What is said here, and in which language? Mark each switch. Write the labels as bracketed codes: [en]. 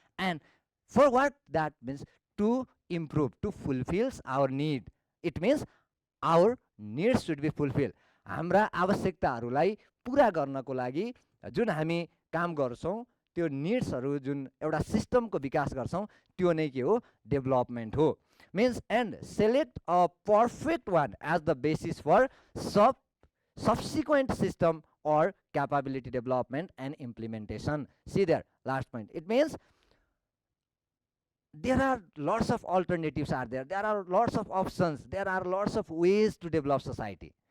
[en] And for what that means, to improve, to fulfills our need. It means our needs should be fulfilled. [ne] हाम्रा आवश्यकताहरूलाई पुरा गर्नको लागि जुन हामी काम गर्छौं, त्यो निड्सहरू जुन एउटा सिस्टमको विकास गर्छौं, त्यो नै के हो, डेभलपमेन्ट हो. [en] Means and select a perfect one as the basis for subsequent system or capability development and implementation. See there, last point. It means there are lots of alternatives are there, there are lots of options, there are lots of ways to develop society.